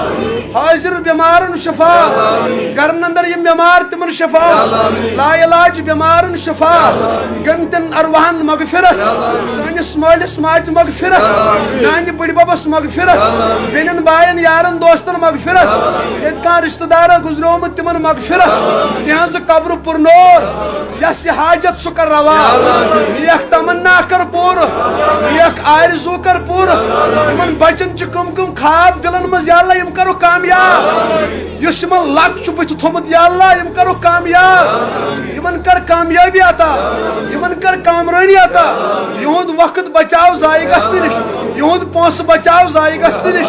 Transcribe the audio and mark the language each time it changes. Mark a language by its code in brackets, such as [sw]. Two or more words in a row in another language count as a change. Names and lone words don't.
[ks] حاضر بیمارن شفا، گرن اندر یم بیمار تمن شفا، لا علاج بیمارن شفا، گنتن ارواحن مغفرت، سانس مالس ماج مغفرت، نان بڑی ببس مغفرت، بینن بائن یارن دوستن مغفرت، یت کان رشتہ دار گزرومت تمن مغفرت، تہذ قبر پر نور، یس حاجت سہ کر روا، یک تمنا کر پور، یک آرزو کر پور. یمن بچن چھ کم کم خواب دلن مز یا اللہ یم کرو کامیاب، یس یمن لک چھ بت تھومت یا اللہ یم کرو کامیاب، یمن کر کامیابی عطا، یمن کر کامرانی عطا. یہند وقت بچاو ضائع گژھنہ نش، یہند پونس بچاو ضائع گژھنہ نش.